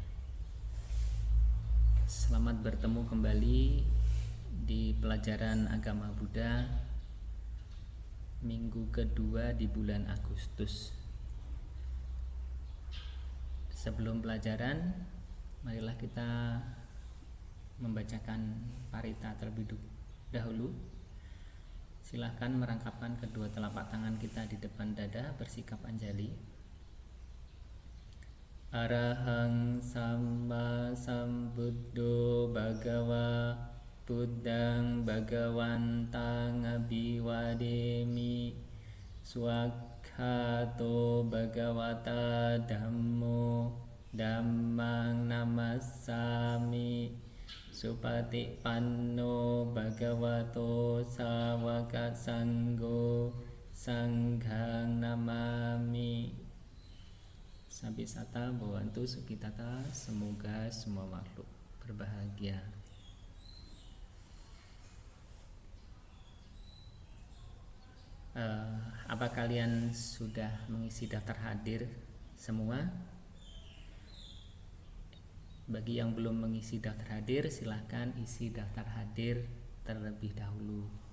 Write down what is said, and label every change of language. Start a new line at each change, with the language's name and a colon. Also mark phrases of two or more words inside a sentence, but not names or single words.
Indonesian: Selamat bertemu kembali di pelajaran agama Buddha minggu kedua di bulan Agustus. Sebelum pelajaran, marilah kita membacakan parita terlebih dahulu. Silahkan merangkapkan kedua telapak tangan kita di depan dada, bersikap anjali.
Pali: Arahang Samma Sambuddho Bhagava Buddhang Bhagawantang Abhiwademi Swakhato Bhagavata Dhammo Dhammang Namassami Supatipanno Bhagavato Sawaka Sanggo Sanghang Namami. Sabisata Bhawantu Sukitata,
Indonesian: semoga semua makhluk berbahagia. Apa kalian sudah mengisi daftar hadir semua? Bagi yang belum mengisi daftar hadir, silahkan isi daftar hadir terlebih dahulu.